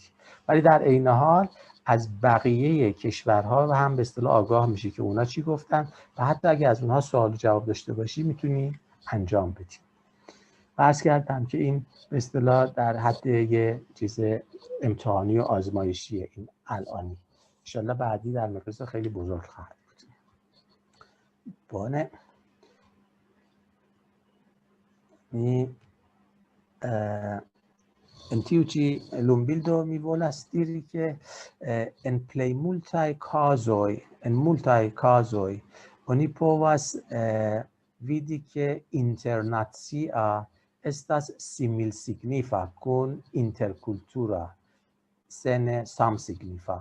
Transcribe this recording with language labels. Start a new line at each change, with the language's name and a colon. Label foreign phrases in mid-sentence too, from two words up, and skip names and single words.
Persian: ولی در عین حال از بقیه کشورها و هم به اصطلاح آگاه میشی که اونا چی گفتن و حتی اگه از اونها سوال و جواب داشته باشی میتونی انجام بدی. عرض کردم که این به اصطلاح در حد یه چیز امتحانی و آزمایشیه این الانی. انشالله بعدی در مقیاس خیلی بزرگ خواهد بود.
Esperanto: Bene. En tiu ĉi lumbildo mi volas diri ke en plej multaj kazoj oni povas vidi ke internacia estas similsignifa kun interkultura, se ne samsignifa.